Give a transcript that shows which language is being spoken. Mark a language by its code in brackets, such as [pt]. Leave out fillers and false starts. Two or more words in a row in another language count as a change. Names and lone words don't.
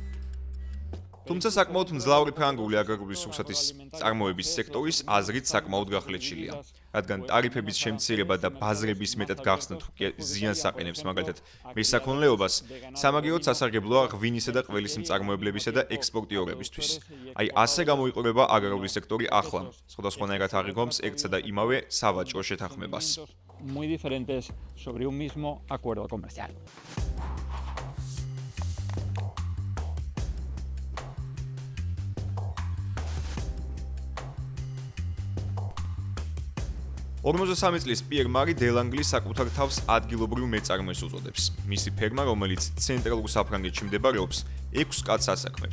[ka] თუმცა საკმაოდ მძლავრი ფრანგული აგრარული სურსათის წარმოების სექტორის აზრით საკმაოდ გახლეჩილია, რადგან ტარიფების შემცირება და ბაზრების მეტად გახსნა თუ კი ზიანს აყენებს მაგალითად მესაქონლეობას, სამაგიეროდ სასარგებლოა ღვინისა და ყველის მწარმოებლებისა და ექსპორტიორებისთვის. აი ასე გამოიყურება აგრარული სექტორი ახლა, სხვადასხვანაირად აღიქვამს ერთსა და იმავე სავაჭრო შეთანხმებას. [es] Muy diferentes sobre un mismo acuerdo comercial. [ka] ორმოცდასამი წლის პიერ მარი დელანგლი საკუთარ თავს ადგილობრივ მეწარმეს უწოდებს. მისი ფერმა, რომელიც ცენტრალურ საფრანგეთში მდებარეობს, 6 კაცს ასაქმებს.